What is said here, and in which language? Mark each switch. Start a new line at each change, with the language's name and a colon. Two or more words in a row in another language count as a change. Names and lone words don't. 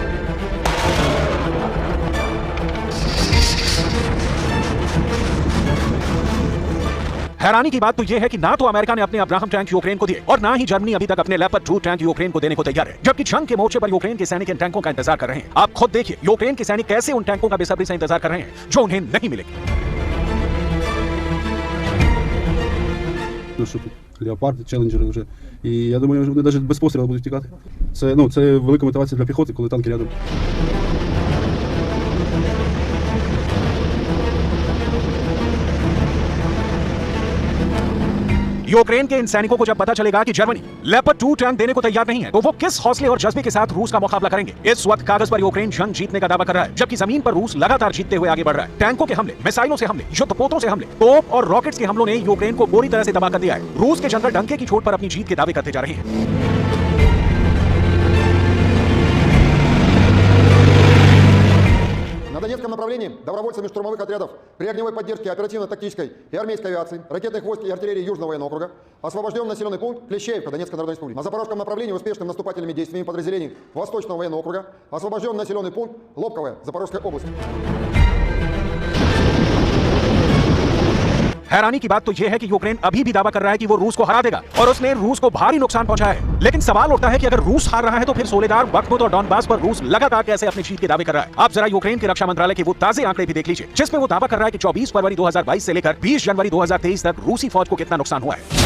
Hindi: हैरानी की बात तो यह है कि ना तो अमेरिका ने अपने अब्राहम टैंक यूक्रेन को दिए और ना ही जर्मनी अभी तक अपने लेपर्ड 2 टैंक यूक्रेन को देने को तैयार है, जबकि जंग के मोर्चे पर यूक्रेन के सैनिक इन टैंकों का इंतजार कर रहे हैं। आप खुद देखिए यूक्रेन के सैनिक कैसे उन टैंकों का बेसब्री से इंतजार कर रहे हैं जो उन्हें नहीं मिलेगी।
Ukrainian: Ну що тут, леопарди, челенджери вже. І я думаю, вони навіть без пострілу будуть тікати. Це велика мотивація для піхоти, коли танки рядом.
Hindi: यूक्रेन के इन सैनिकों को जब पता चलेगा कि जर्मनी लेपर्ड 2 टैंक देने को तैयार नहीं है, तो वो किस हौसले और जज्बे के साथ रूस का मुकाबला करेंगे। इस वक्त कागज पर यूक्रेन जंग जीतने का दावा कर रहा है, जबकि जमीन पर रूस लगातार जीतते हुए आगे बढ़ रहा है। टैंकों के हमले, मिसाइलों से हमले, युद्धपोतों से हमले, तोप और रॉकेट्स के हमलों ने यूक्रेन को बुरी तरह से तबाह कर दिया है। रूस के जनरल डंके की चोट पर अपनी जीत के दावे करते जा रहे हैं।
Russian: На Донецком направлении добровольцами штурмовых отрядов при огневой поддержке оперативно-тактической и армейской авиации, ракетных войск и артиллерии Южного военного округа освобожден населенный пункт Клещеевка Донецкой Народной Республики. На Запорожском направлении успешными наступательными действиями подразделений Восточного военного округа освобожден населенный пункт Лобковая Запорожской области.
Hindi: हैरानी की बात तो यह है कि यूक्रेन अभी भी दावा कर रहा है कि वो रूस को हरा देगा और उसने रूस को भारी नुकसान पहुंचाया है। लेकिन सवाल उठता है कि अगर रूस हार रहा है तो फिर सोलेदार, बख्मुत और डॉनबास पर रूस लगातार कैसे अपनी जीत के दावे कर रहा है। आप जरा यूक्रेन के रक्षा मंत्रालय के वो ताजे आंकड़े भी देख लीजिए, जिसमें वो दावा कर रहा है कि 24 फरवरी 2022 से लेकर 20 जनवरी 2023 तक रूसी फौज को कितना नुकसान हुआ है।